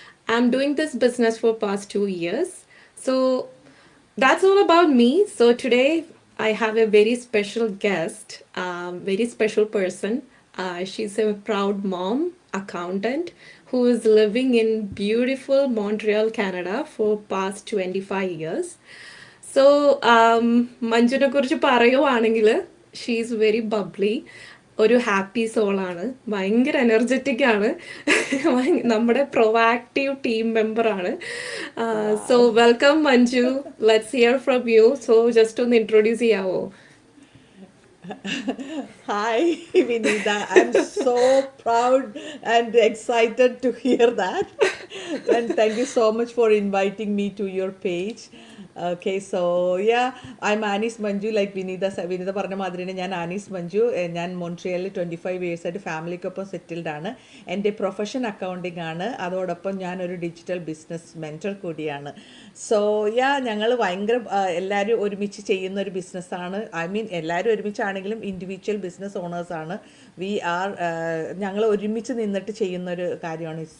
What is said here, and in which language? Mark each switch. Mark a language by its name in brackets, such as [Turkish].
[English] I'm doing this business for past 2 years. So that's all about me. So today I have a very special guest, very special person. She's a proud mom, accountant, who is living in beautiful Montreal, Canada for past 25 years. [Malayalam] So മഞ്ജുനെ കുറിച്ച് പറയുവാണെങ്കിൽ [English] she's very bubbly, [Malayalam] ഒരു happy സോളാണ്, ഭയങ്കര energetic ആണ്, നമ്മുടെ provocative team മെമ്പറാണ്. [English] So Wow. Welcome Manju, let's hear from you. So just [Malayalam] ഒന്ന് introduce ചെയ്യാവോ? [English] Hi, Vinita. I'm so proud and excited to hear that. And thank you so much for inviting me to your page. Okay, so yeah, I'm Anis Manju, like Vinita [Malayalam] പറഞ്ഞ മാതിരി തന്നെ ഞാൻ Annie's Manju. ഞാൻ മോൺട്രിയലിൽ 25 years ആയിട്ട് ഫാമിലിക്കൊപ്പം settled ആണ്. എൻ്റെ profession accounting ആണ്. അതോടൊപ്പം ഞാനൊരു ഡിജിറ്റൽ ബിസിനസ് മെൻറ്റർ കൂടിയാണ്. സോ യാ, ഞങ്ങൾ ഭയങ്കര എല്ലാവരും ഒരുമിച്ച് ചെയ്യുന്ന ഒരു ബിസിനസ്സാണ്. ഐ മീൻ എല്ലാവരും ഒരുമിച്ചാണെങ്കിലും ഇൻഡിവിജ്വൽ ബിസിനസ് ഓണേഴ്സാണ്. വി ആർ ഞങ്ങൾ ഒരുമിച്ച് നിന്നിട്ട് ചെയ്യുന്നൊരു കാര്യമാണ്.